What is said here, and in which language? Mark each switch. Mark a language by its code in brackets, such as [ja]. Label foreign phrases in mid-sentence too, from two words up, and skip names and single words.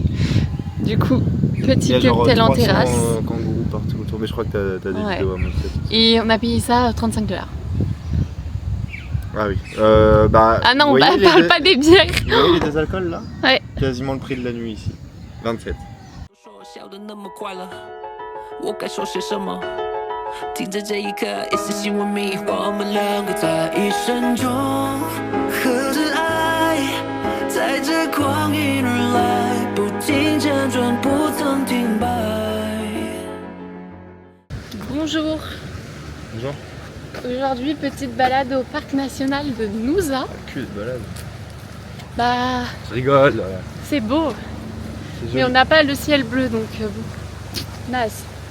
[fr] Du coup, petit cocktail en terrasse. Kangourous partout autour, mais je crois que t'as des vidéos à montrer. Et on a payé ça 35 $. Ah oui. Ah non, on parle pas des bières. Vous voyez les désalcools là? Ouais. Quasiment le prix de la nuit ici. 27. [zh] 我该说些什么？听着这一刻，一丝希望迷惑我们两个在一生中，和着爱，在这光阴而来，不停辗转，不曾停摆。 [fr] Bonjour. Bonjour. Aujourd'hui, petite balade au parc national de Nusa. Que de balade. Bah, Je rigole. c'est beau. Mais on n'a pas le ciel bleu, donc bon. Nice.